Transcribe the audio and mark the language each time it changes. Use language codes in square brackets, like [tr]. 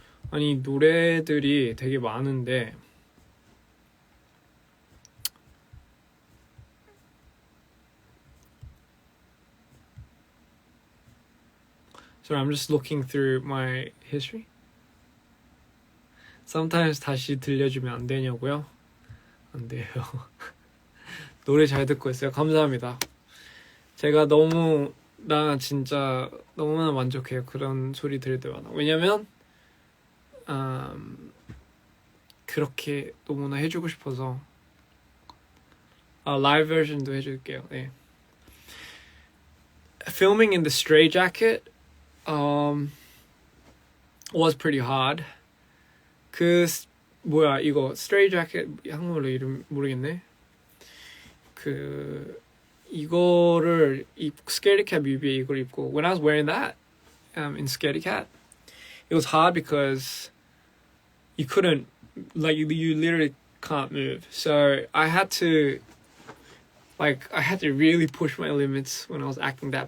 [ko] 아니 노래들이 되게 많은데 [en] So I'm just looking through my history. Sometimes [ko] 다시 들려주면 안 되냐고요? 안 돼요. 노래 잘 듣고 있어요. 감사합니다. 제가 나 진짜 너무나 만족해요. 그런 소리 들을 때마다. 왜냐면 그렇게 너무나 해주고 싶어서 라이브 버전도 해줄게요. 네. [en] Filming in the straitjacket was pretty hard. [ko] 뭐야 이거 straitjacket 한국말로 이름 모르겠네. 이거를 Scaredy Cat 뮤비에 이걸 입고 [en] when I was wearing that in Scaredy Cat, it was hard because you couldn't you literally can't move. So I had to really push my limits when I was acting that.